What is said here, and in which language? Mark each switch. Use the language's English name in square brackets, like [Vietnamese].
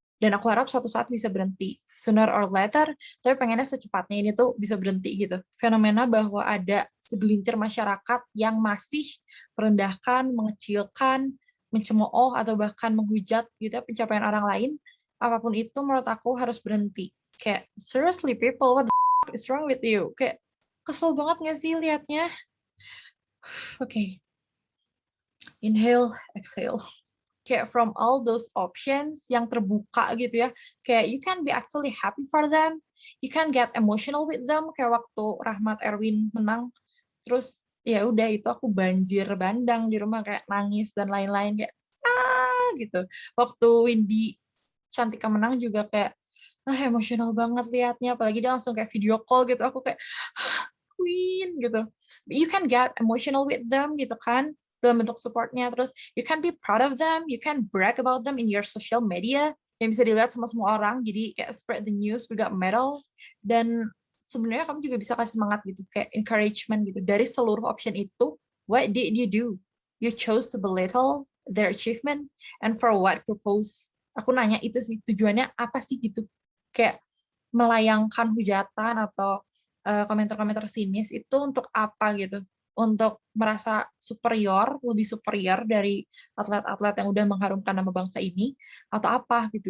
[Indonesian] Dan aku harap suatu saat bisa berhenti. [English] Sooner or later, [Indonesian] tapi pengennya secepatnya ini tuh bisa berhenti gitu. Fenomena bahwa ada segelintir masyarakat yang masih merendahkan, mengecilkan, mencemooh, atau bahkan menghujat gitu ya, pencapaian orang lain, apapun itu menurut aku harus berhenti. Kayak, [English] seriously people, what the fuck is wrong with you? [Indonesian] Kayak, kesel banget nggak sih liatnya? Oke, [English] inhale, exhale. Kayak from all those options [Indonesian] yang terbuka gitu ya, kayak [English] you can be actually happy for them, you can get emotional with them, [Indonesian] kayak waktu Rahmat Erwin menang, terus ya udah itu aku banjir bandang di rumah kayak nangis dan lain-lain kayak gitu. Waktu Windy Cantika menang juga kayak emosional banget liatnya, apalagi dia langsung kayak video call gitu, aku kayak Queen gitu. [English] You can get emotional with them [Indonesian] gitu kan, dalam bentuk supportnya. [English] Terus you can be proud of them, you can brag about them in your social media [Indonesian] yang bisa dilihat sama semua orang. Jadi kayak [English] spread the news, we got medal. [Indonesian] Dan sebenarnya kamu juga bisa kasih semangat gitu, kayak encouragement gitu. Dari seluruh option itu, [English] what did you do? You chose to belittle their achievement, and for what purpose? [Indonesian] Aku nanya itu sih, tujuannya apa sih gitu? Kayak melayangkan hujatan atau komentar-komentar sinis itu untuk apa gitu? Untuk merasa superior, lebih superior dari atlet-atlet yang udah mengharumkan nama bangsa ini, atau apa gitu.